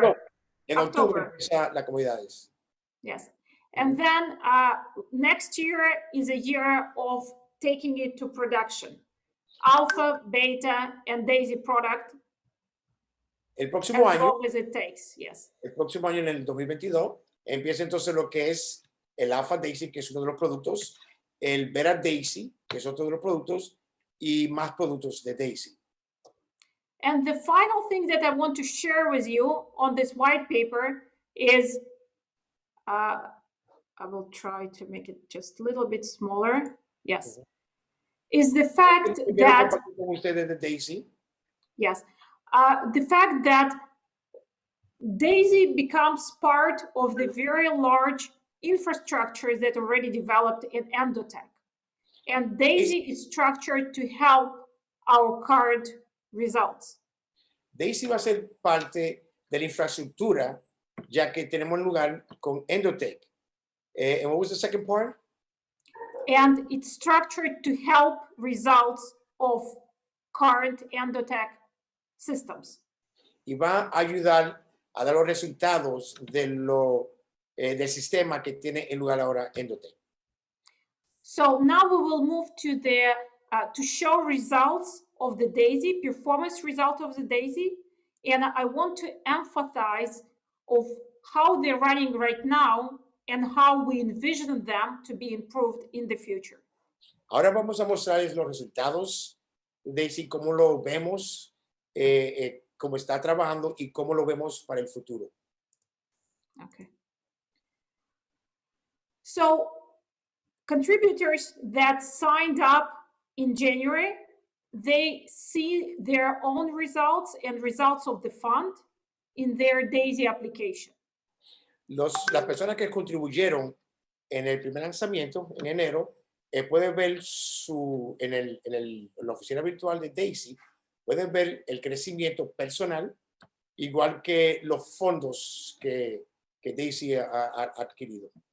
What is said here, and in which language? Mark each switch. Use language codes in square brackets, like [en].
[es] No, en octubre empieza las comunidades. [en] Yes. And then next year is a year of taking it to production. Alpha, beta, and Daisy product. [es] El próximo [en] as [es] año, [en] long as it takes, yes. [es] El próximo año, en el 2022, empieza entonces lo que es el Alpha Daisy, que es uno de los productos, el Beta Daisy, que es otro de los productos, y más productos de Daisy. [en] And the final thing that I want to share with you on this white paper is, I will try to make it just a little bit smaller. Yes. Is the fact that, [es] con ustedes de Daisy. [en] yes, the fact that Daisy becomes part of the very large infrastructures that already developed in ENDOTECH. And Daisy is structured to help our current results. [es] Daisy va a ser parte de la infraestructura, ya que tenemos lugar con ENDOTECH. [en] And what was the second part? and it's structured to help results of current ENDOTECH systems. [es] Y va a ayudar a dar los resultados del sistema que tiene en lugar ahora ENDOTECH. [en] So now we will move to the to show results of the DAISY, performance result of the DAISY, and I want to emphasize of how they're running right now and how we envision them to be improved in the future. [es] Ahora vamos a mostrarles los resultados de DAISY, cómo lo vemos, cómo está trabajando y cómo lo vemos para el futuro. [en] Okay. So contributors that signed up in January, they see their own results and results of the fund in their DAISY application. [es] Las personas que contribuyeron en el primer lanzamiento, en enero, pueden ver en la oficina virtual de DAISY, pueden ver el crecimiento personal, igual que los fondos que DAISY ha adquirido.